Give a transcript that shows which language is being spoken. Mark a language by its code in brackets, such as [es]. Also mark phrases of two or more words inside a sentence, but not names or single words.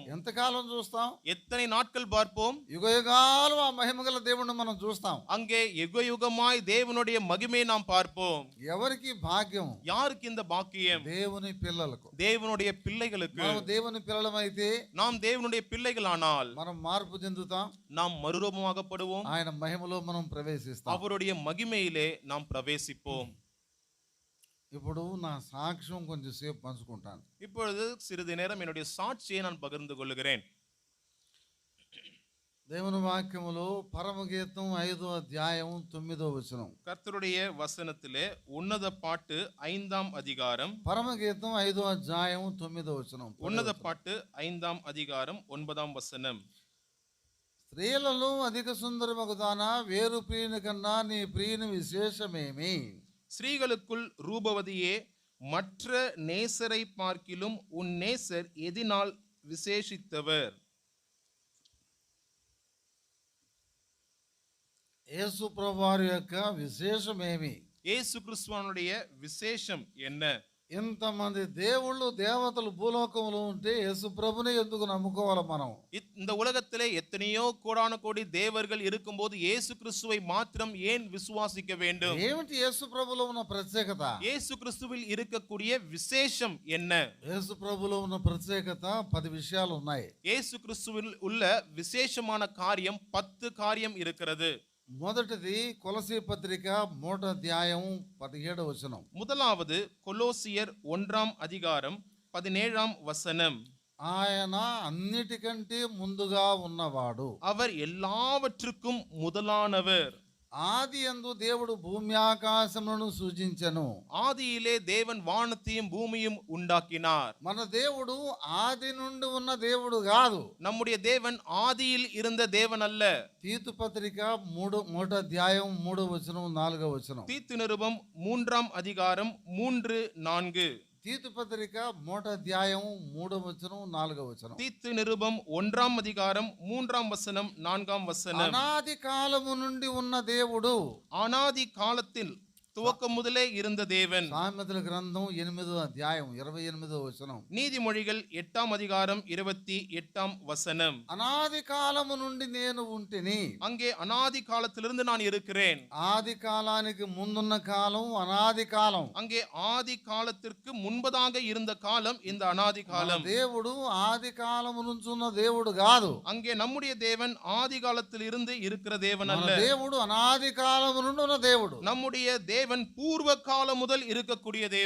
[te] ఎంతకాలం చూస్తాం? [ta] எத்தனை நாட்கள் பார்ப்போம்? [te] యుగయుగాలు ఆ మహిమగల దేవుడిని మనం చూస్తాం. [ta] அங்கே யுகயுகமாய் தேவனுடைய மகிமையை நாம் பார்ப்போம். [te] ఎవరికి భాగ్యం? [ta] யாருக்கு இந்த பாக்கியம்? [te] దేవుని పిల్లలకు. [ta] தேவனுடைய பிள்ளைகளுக்கு. [te] మనం దేవుని పిల్లలమైతే, [ta] நாம் தேவனுடைய பிள்ளைகளானால் [te] మనం మార్పు చెందుతాం. [ta] நாம் மறுரூபமாகப்படுவோம். [te] ఆయన మహిమలో మనం ప్రవేశిస్తాం. [ta] அவருடைய மகிமையிலே நாம் பிரவேசிப்போம். [te] ఇప్పుడు నా సాక్ష్యం కొంచెం సేపు పంచుకుంటాను. [ta] இப்பொழுது சிறிது நேரம் என்னுடைய சாட்சியை நான் பகிர்ந்து கொள்கிறேன். [te] దేవుని వాక్యములో పరమగీతం 5వ అధ్యాయం 9వ వచనం. [ta] கர்த்தருடைய வசனத்திலே உன்னத பாட்டு 5ஆம் அதிகாரம். [te] పరమగీతం 5వ అధ్యాయం 9వ వచనం. [ta] உன்னத பாட்டு 5ஆம் அதிகாரம் 9ஆம் வசனம். [te] స్త్రీలలో అధిక సుందరమగుదానా, వేరు ప్రియుని కన్నా నీ ప్రియుని విశేషమేమి? [ta] ஸ்ரீகளுக்குள் ரூபவதியே, மற்ற நேசரை பார்க்கிலும் உன் நேசர் எதினால் விசேஷித்தவர்? [te] యేసు ప్రభువారి యొక్క విశేషమేమి? [ta] இயேசு கிறிஸ்துவனுடைய விசேஷம் என்ன? [te] ఇంతమంది దేవుళ్ళు దేవతలు భూలోకంలో ఉంటే యేసు ప్రభుని ఎందుకు నమ్ముకోవాలి మనం? [ta] இந்த உலகத்திலே எத்தனையோ கோடான கோடி தேவர்கள் இருக்கும்போது இயேசு கிறிஸ்துவை மாத்திரம் ஏன் விசுவாசிக்க வேண்டும்? [te] ఏమిటి యేసు ప్రభులో ఉన్న ప్రత్యేకత? [ta] இயேசு கிறிஸ்துவில் இருக்கக்கூடிய விசேஷம் என்ன? [te] యేసు ప్రభులో ఉన్న ప్రత్యేకత 10 విషయాలు ఉన్నాయి. [ta] இயேசு கிறிஸ்துவில் உள்ள விசேஷமான காரியம் 10 காரியம் இருக்கிறது. [te] మొదటిది కొలసీ పత్రిక 3వ అధ్యాయం 17వ వచనం. [ta] முதலாவது கொலோசியர் 1ஆம் அதிகாரம் 17ஆம் வசனம். [te] ఆయన అన్నిటికంటే ముందుగా ఉన్నవాడు, [ta] அவர் எல்லாவற்றுக்கும் முதலானவர். [te] ఆది యందు దేవుడు భూమి ఆకాశములను సృజించెను. [ta] ஆதியிலே தேவன் வானத்தையும் பூமியும் உண்டாக்கினார். [te] మన దేవుడు ఆది నుండి ఉన్న దేవుడు కాదు. [ta] நம்முடைய தேவன் ஆதியில் இருந்த தேவன் அல்ல. [te] తీతు పత్రిక 3వ అధ్యాయం 3వ వచనం 4వ వచనం. [ta] தீத்து நிருபம் 3ஆம் அதிகாரம் 3, 4. [te] తీతు పత్రిక 3వ అధ్యాయం 3వ వచనం 4వ వచనం. [ta] தீத்து நிருபம் 1ஆம் அதிகாரம் 3ஆம் வசனம் 4ஆம் வசனம். [te] అనాది కాలము నుండి ఉన్న దేవుడు, [ta] அனாதி காலத்தில் துவக்கம் முதலே இருந்த தேவன். [te] సామెతల గ్రంథం 8వ అధ్యాయం 28వ వచనం. [ta] நீதிமொழிகள் 8ஆம் அதிகாரம் 28ஆம் வசனம். [te] అనాది కాలము నుండి నేను ఉంటిని. [ta] அங்கே அனாதி காலத்திலிருந்து நான் இருக்கிறேன். [te] ఆది కాలానికి ముందున్న కాలం అనాది కాలం. [ta] அங்கே ஆதி காலத்திற்கு முன்பதாக இருந்த காலம் இந்த அனாதி காலம். [te] దేవుడు ఆది కాలము నుంచి ఉన్న దేవుడు కాదు. [ta] அங்கே நம்முடைய தேவன் ஆதி காலத்தில் இருந்து இருக்கிற தேவன் [te] మన [ta] அல்ல. [te] దేవుడు అనాది కాలము నుండి ఉన్న దేవుడు. [ta] நம்முடைய தேவன் [te] పూర్వ కాలం [ta] முதல் இருக்கக்கூடிய தேவன்.